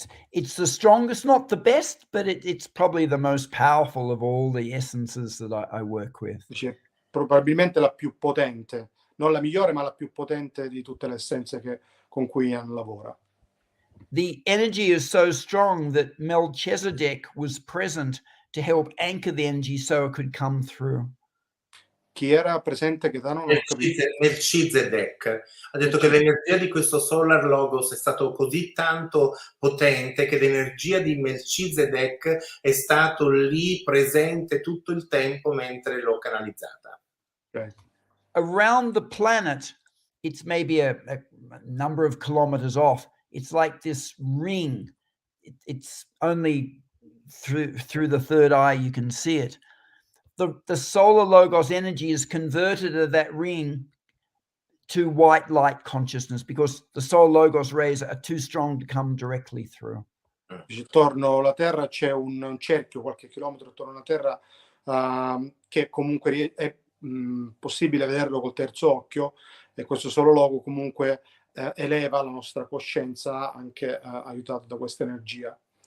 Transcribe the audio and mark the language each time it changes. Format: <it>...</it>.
<en>It's the strongest, not the best, but it's probably the most powerful of all the essences that I work with.</en> <it>Dice, probabilmente la più potente, non la migliore, ma la più potente di tutte le essenze con cui Ian lavora.</it> <en>The energy is so strong that Melchizedek was present to help anchor the energy so it could come through.</en> <it>Chi era presente? Gaetano? Melchizedek ha detto che l'energia di questo Solar Logos è stato così tanto potente che l'energia di Melchizedek è stato lì presente tutto il tempo mentre l'ho canalizzata.</it> <en>Okay. Around the planet, it's maybe a number of kilometers off. It's like this ring. It's only through the third eye you can see it. The solar logos energy is converted to that ring to white light consciousness because the solar logos rays are too strong to come directly through.</en> <it>Attorno alla Terra c'è un cerchio, qualche chilometro attorno alla Terra, che comunque è possibile vederlo col terzo occhio, e questo solo logo comunque eleva la nostra coscienza anche aiutato da questa energia.</it>